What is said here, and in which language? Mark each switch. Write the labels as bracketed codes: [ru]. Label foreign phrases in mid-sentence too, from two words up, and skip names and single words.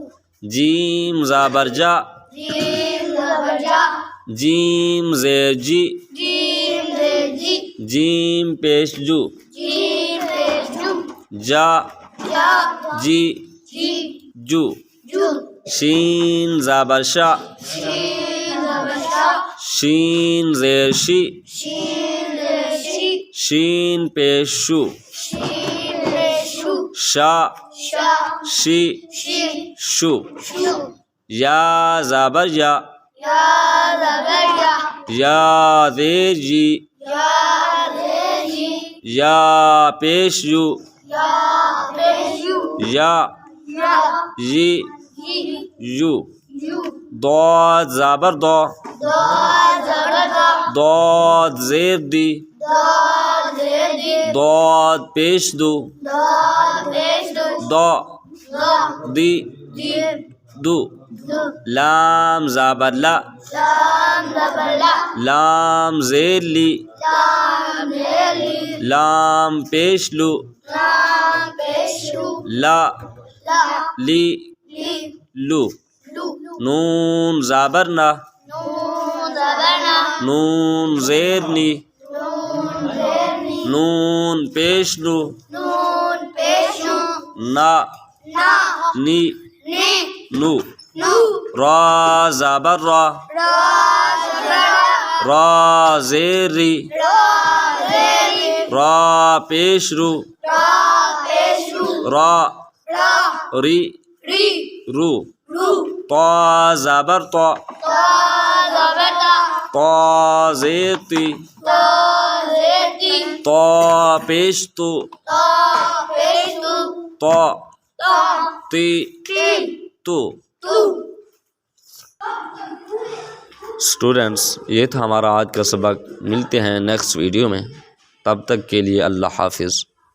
[ur] جیم زبر جا، جیم زبر جا، جیم زیر جی، جیم زیر جی، جیم پیش جو، جیم پیش جو، جا جا جی جی جو۔ جو۔ شین زبر شا، شین زبر شا، شین زیر شی، شین زیر شی، شین پیش شو، شین پیش شو، شا شا شی شی شو۔ شو۔ یا زبر یا، یا زبر یا، یا زیر جی، یا زیر جی، یا پیش یو، یا پیش یو، یا یا یی جی یو۔ یو۔ ضاد زبر دو، دو زبر دو، ضاد زیر دی، دو زیر دی، ضاد پیش دو، دو پیش دو، دو دو دی دی دو۔ دو۔ لام زبر لا، لام زبر لا، لام زیر لی، لام زیر لی، لام پیش لو، لام پیش لو، لا لا لی لی لو۔ لو۔ نون زبر نا، نون زبر نا، نون زیر نی، نون زیر نی، نون پیش نو، نون پیش نو، نا نا نی نی نو۔ نو۔ را زبر را، را زبر را، را زیر ری، را زیر ری، را پیش رو را پیش رو را را ری ری رو رو طا زبر طا تا زبر تا طا زیر تی تا زیتی طا پیش تو تا پیش تو طا تا تی تی تو تو اسٹوڈینٹس یہ تھا ہمارا آج کا سبق. ملتے ہیں [en] next video [ur] میں. تب تک کے لیے اللہ حافظ.